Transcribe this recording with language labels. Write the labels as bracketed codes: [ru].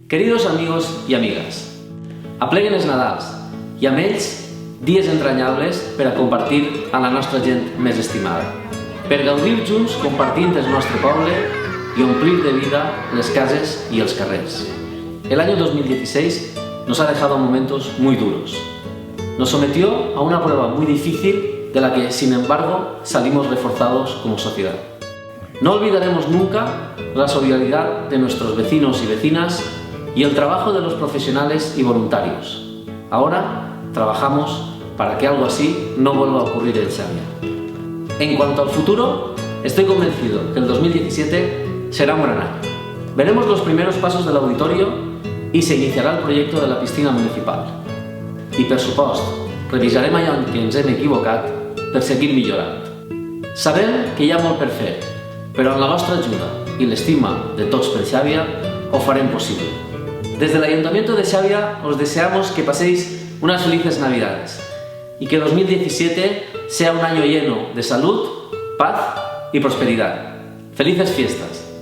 [ca] Queridos amigos i amigues, apleguen els Nadals i amb ells dies entranyables per a compartir amb la nostra gent més estimada, per gaudir junts compartint el nostre poble y omplir de vida les cases y els carrers. [es] El año 2016 nos ha dejado momentos muy duros. Nos sometió a una prueba muy difícil de la que, sin embargo, salimos reforzados como sociedad. No olvidaremos nunca la solidaridad de nuestros vecinos y vecinas y el trabajo de los profesionales y voluntarios. Ahora trabajamos para que algo así no vuelva a ocurrir en Xàbia. En cuanto al futuro, estoy convencido que el 2017 será un gran año. Veremos los primeros pasos del auditorio y se iniciará el proyecto de la piscina municipal. [ca] I, per supost, revisarem allò en què ens hem equivocat per seguir millorant. Sabem que hi ha molt per fer, però amb la vostra ajuda i l'estima de tots per Xàbia ho farem possible. [es] Desde el Ayuntamiento de Xàbia os deseamos que paséis unas felices Navidades y que 2017 sea un año lleno de salud, paz y prosperidad. ¡Felices fiestas!